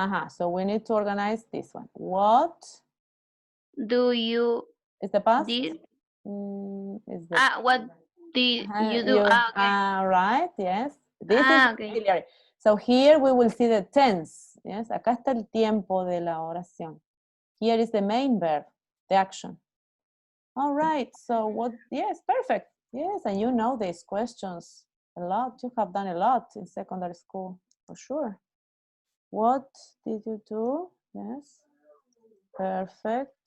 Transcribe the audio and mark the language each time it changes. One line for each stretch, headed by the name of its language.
English: So we need to organize this one. What do you is the past? What did you do? Okay. Right, yes. This is auxiliary. Okay. So here we will see the tense.
Spanish: Yes, acá está el tiempo de la oración.
English: Here is the main verb, the action. All right, so what, yes, perfect. Yes, and you know these questions a lot. You have done a lot in secondary school, for sure. What did you do? Yes, perfect.